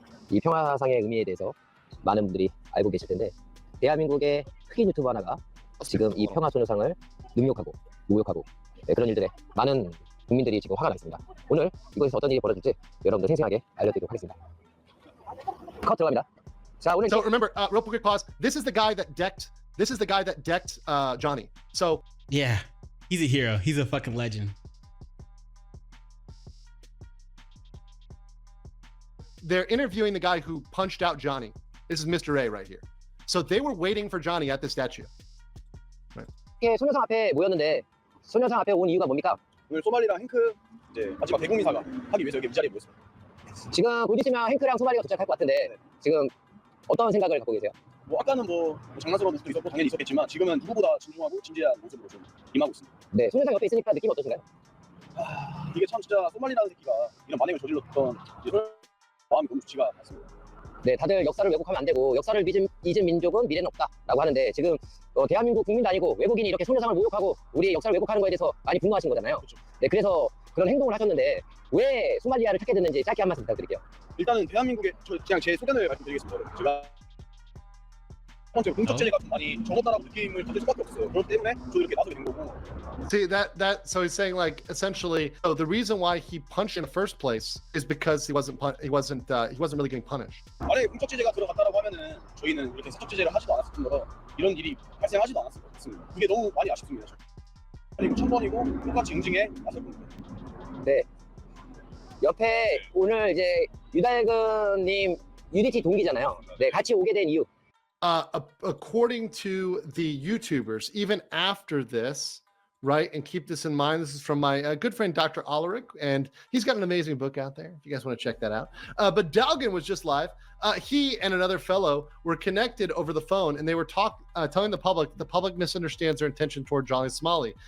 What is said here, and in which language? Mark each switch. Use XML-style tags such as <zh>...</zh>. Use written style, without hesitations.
<ko>이 평화상의 의미에 대해서 많은 분들이 알고 계실 텐데, 대한민국의 흑인 유튜버 하나가 지금 이 평화소녀상을 능욕하고 모욕하고 그런 일들에 많은 국민들이 지금 화가 나 있습니다. 오늘 이곳에서 어떤 일이 벌어질지 여러분들 생생하게 알려드리도록 하겠습니다. 컷 들어갑니다. 자, 오늘</ko> <en>So remember, real quick pause. This is the guy that decked Johnny. So yeah, he's a hero. He's a fucking legend. They're interviewing the guy who punched out Johnny. This is Mr. A right here. So they were waiting for Johnny at the statue.</en> <ko>이렇게 소녀상 앞에 모였는데 소녀상 앞에 온 이유가 뭡니까? 오늘 소말리랑 행크 이제 마지막 대국민 사과 하기 위해서 여기 이 자리에 모였습니다. 지금 곧 있으면 행크랑 소말리가 도착할 것 같은데 지금 어떤 생각을 갖고 계세요? 뭐 아까는 뭐 장난스러운 모습도 있었고 당연히 있었겠지만 지금은 누구보다 진중하고 진지한 모습으로 좀 임하고 있습니다. 네, 소녀상 옆에 있으니까 느낌 어떠신가요? 이게 참 진짜 소말리라는 새끼가 이런 만행을 저질렀던 마음이 너무 좋지가 않습니다. 네, 다들 역사를 왜곡하면 안 되고 역사를 잊은 민족은 미래는 없다라고 하는데 지금 대한민국 국민도 아니고 외국인이 이렇게 소녀상을 모욕하고 우리의 역사를 왜곡하는 거에 대해서 많이 분노하신 거잖아요. 그렇죠. 네, 그래서 그런 행동을 하셨는데 왜 소말리아를 찾게 됐는지 짧게 한 말씀 부탁드릴게요. 일단은 대한민국의 그냥 제 소견을 말씀드리겠습니다. 제가 첫 번째 공적제재가 좀 많이 적었다라고 느낌을 받을 수밖에 없어요. 그렇기 때문에 저도 이렇게 나서게 된 거고.</ko> <en>See so he's saying like essentially the reason why he punched in the first place is because he wasn't really getting punished.</en> <ko>만약에 공적제재가 들어갔다라고 하면은 저희는 이렇게 사적제재를 하지도 않았을 뿐더러 이런 일이 발생하지도 않았을 것 같습니다. 그게 너무 많이 아쉽습니다. 그리고 1000번이고 똑같이 응징에 나설 겁니다. 네. 옆에 오늘 이제 유달근님 UDT 동기잖아요. 네, 같이 오게 된 이유.</ko> <en>According to the YouTubers, even after this, right, and keep this in mind, this is from my good friend Dr. Alaric, and he's got an amazing book out there if you guys want to check that out. But Dalgan was just live. He and another fellow were connected over the phone, and they were telling the public misunderstands their intention toward Johnny Somali.</en>